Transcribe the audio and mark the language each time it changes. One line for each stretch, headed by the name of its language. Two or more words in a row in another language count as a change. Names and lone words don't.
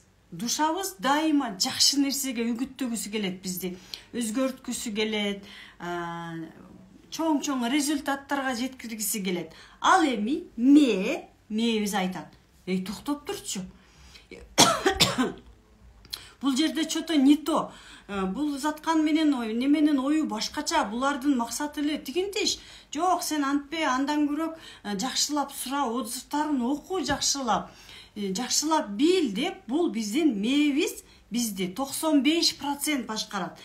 Kyrgyz: Душабыз дайыма жакшы нерсеге үгүттөгүсү келет, бизди өзгөрткүсү келет, чоң результаттарга жеткиргиси келет. Ал эми мээбиз айтат: "Эй, токтоп турчу. Бул жерде
Russian: что-то не то.
Kyrgyz: Бул заткан менен неменин ою башкача, булардын максаты эле тигинти иш. Жок, сен антпе, андан көрөк жакшылап сура, отзывтарын оку жакшылап. жакшылап бил деп, бул биздин мээбиз бизди 95% башкарат.